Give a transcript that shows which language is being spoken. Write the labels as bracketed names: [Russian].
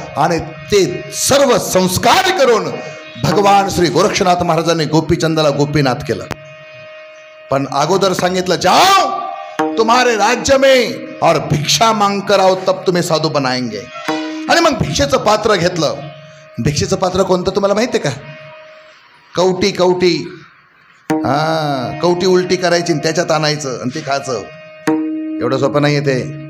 [Marathi] आणि ते सर्व संस्कार करून भगवान श्री गोरक्षनाथ महाराजांनी गोपीचंदाला गोपीनाथ केलं. पण अगोदर सांगितलं, [Hindi] जाओ तुम्हारे राज्य में और भिक्षा मांग कर आओ, तब तुम्हें साधू बनाएंगे. [Marathi] आणि मग भिक्षेचं पात्र घेतलं. भिक्षेचं पात्र कोणतं तुम्हाला माहिती आहे का? कवटी. कवटी, हा, कवटी उलटी करायची, त्याच्यात आणायचं आणि ते खायचं. एवढं सोपं नाही ते.